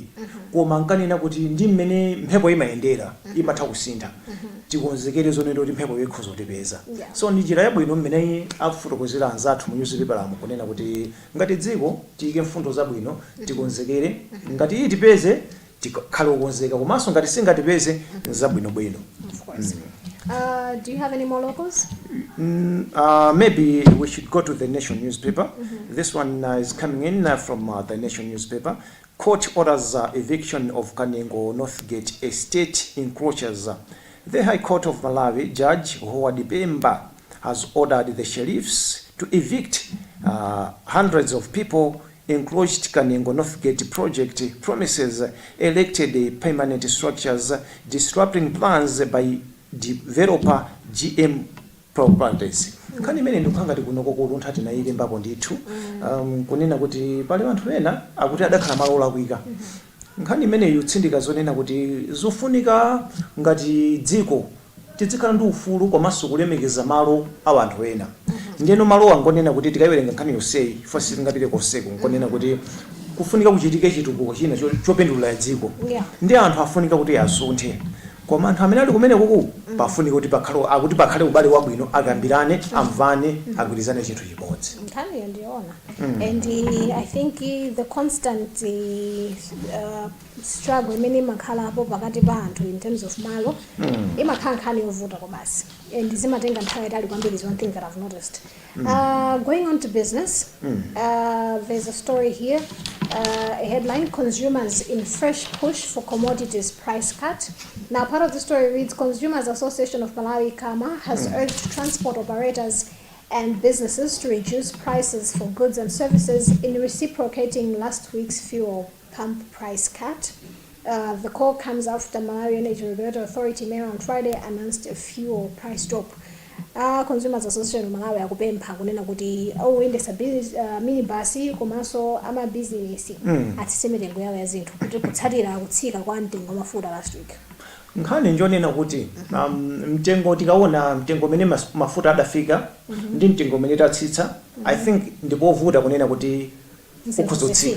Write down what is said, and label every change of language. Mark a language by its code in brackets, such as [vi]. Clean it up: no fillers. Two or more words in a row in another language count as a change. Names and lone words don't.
[ny] Koma ankanena kuti ndi mmene mphepo imayendera imatha kusintha. Tikonzekere zonena kuti mphepo ikhoza kutipeza. So ndi njira yabwino mmene akufotokozera anzathu mu newspaper amu kunena kuti ngati dziko tiyike mfundo zabwino tikonzekere ngati itipeze tikhale okonzeka komanso ngati singatipeze zabwino bwino. [en] Of course. Do you have any more locals? Maybe we should go to the Nation newspaper. This one is coming in from the Nation newspaper. Court orders eviction of Kanengo Northgate estate encroachers. The High Court of Malawi Judge Howard Bemba has ordered the sheriffs to evict hundreds of people encroached Kanengo Northgate project premises, elected permanent structures, disrupting plans by developer GM Properties. [ny] Kani mene ndikangati kunoko ku Luntha tinayike mbapo ndithu kunena kuti pali anthu ena akuti adakhala malo olakwika. Nkhani imene yutsindika zonena kuti zofunika ngati dziko tizikhala ndi ufulu komanso kulemekeza malo a anthu ena. Ndiyeno malo angonena kuti tikayiwerenga nkhani yonseyi ife sitingapite konseko ngonena kuti kufunika kuchitike chitukuko china chopindulira dziko. Ndi anthu afunika kuti asunthe. Koma anthu amene ali kumene kuku pafunika kuti pakhale ubale wabwino akambirane amvane agwirizane chinthu chimodzi. Nkhani ndiona. [en] And I think the constant struggle [ny] imene imakhalapo pakati pa anthu [en] in terms of [ny] malo imakhala nkhani yovuta kobasi. [en] And [ny] zimatenga nthawi yayitali kwambiri [en] is one thing that I've noticed. Going on to business, there's a story here. A headline: consumers in fresh push for commodities price cut. Now, part of the story reads: Consumers Association of Malawi (KAMA) has urged transport operators and businesses to reduce prices for goods and services in reciprocating last week's fuel pump price cut. The call comes after Malawi Energy Regulatory Authority mayor on Friday announced a fuel price drop. [ny] Consumers Association of Malawi akupempha kunena kuti oyendesa minibus komanso ama business atisemere yawo ya zinthu kuti kutsatira kutsika kwa mtengo mafuta [en] last week. [ny] Nkhani njonena kuti mtengo tikaona mtengo mene mafuta adafika ndi mtengo mene tatsitsa [en] I think [ny] ndipovuta kunena kuti ukhuzotsika.